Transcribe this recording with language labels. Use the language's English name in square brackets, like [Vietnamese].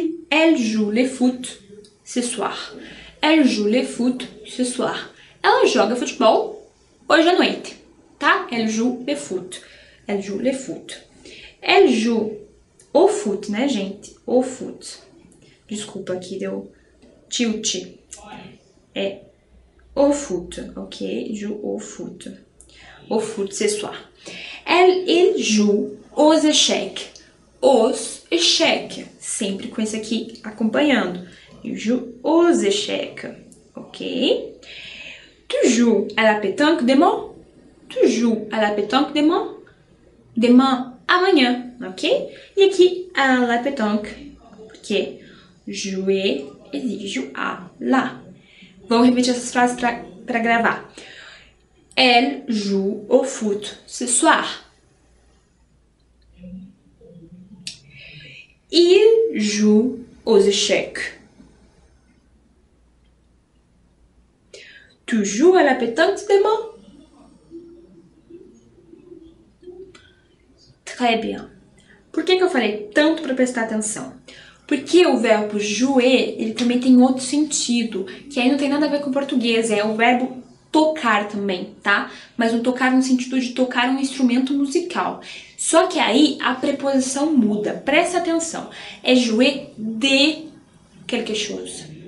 [French] Elle joue le foot ce soir. Elle joue le foot ce soir. [Portuguese] Ela joga futebol hoje à noite, tá? [French] Elle joue le foot. Elle joue le foot. Elle joue o foot, [Portuguese] né, gente? O foot. Desculpa aqui, deu tilt. [French] É au foot, ok? Joue au foot. Au foot ce soir. Il joue aux échecs. Os échecs. [Portuguese] Sempre com esse aqui acompanhando. [French] Il joue aux échecs, ok? Tu joues à la pétanque demain? Tu joues à la pétanque demain? [Portuguese] Demain, amanhã, ok? E aqui, [French] à la pétanque, [Portuguese] porque jouer exige a lá. Vamos repetir essas frases para gravar. [French] Elle joue au foot ce soir. Il joue aux échecs. Tu joues à la pétanque demain? Très bien. [Portuguese] Por que eu falei tanto para prestar atenção? Porque o verbo jouer, ele também tem outro sentido, que aí não tem nada a ver com português, é o verbo tocar também, tá? Mas um tocar no sentido de tocar um instrumento musical. Só que aí a preposição muda, presta atenção. [French] É jouer de quelque chose.